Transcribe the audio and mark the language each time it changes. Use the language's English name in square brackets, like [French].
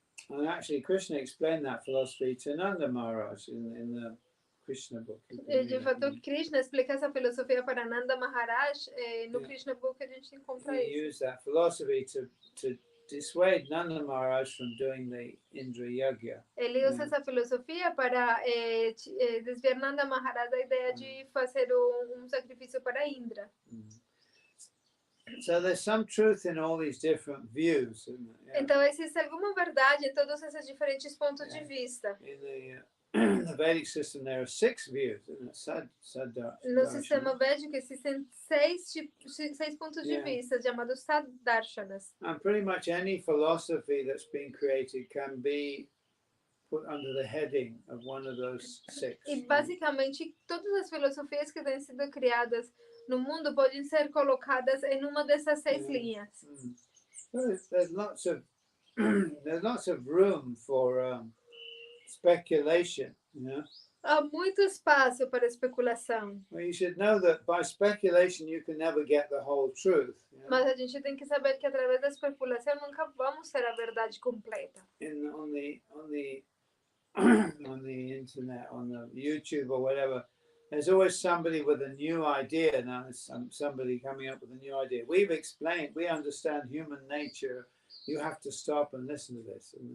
[English] And actually, Krishna explained that philosophy to Nanda Maharaj in the Krishna book. [Portuguese] De fato, Krishna explica essa filosofia para Nanda Maharaj no Krishna book, a gente encontra isso. [English] He used that philosophy to dissuade Nanda Maharaj from doing the Indra Yagya. [Portuguese] Ele usa essa filosofia para desviar Nanda Maharaj da ideia de fazer sacrifício para Indra. [English] So there's some truth in all these different views. Yeah. [Portuguese] Então existe alguma verdade em todos esses diferentes pontos de vista. [English] In the Vedic system, there are 6 views. [Portuguese] No sistema védico existem 6 pontos de vista, chamados Saddarshanas. [English] And pretty much any philosophy that's been created can be put under the heading of one of those 6. [Portuguese] E basicamente todas as filosofias que têm sido criadas no mundo podem ser colocadas em uma dessas 6 linhas. [English] There's lots of room for speculation, you know? [Portuguese] há muito espaço para especulação. [English] Well, you should know that by speculation you can never get the whole truth. You know? [Portuguese] Mas a gente tem que saber que através da especulação nunca vamos ter a verdade completa. [English] On the internet, on the YouTube or whatever, there's always somebody with a new idea. Now there's somebody coming up with a new idea. We understand human nature. You have to stop and listen to this.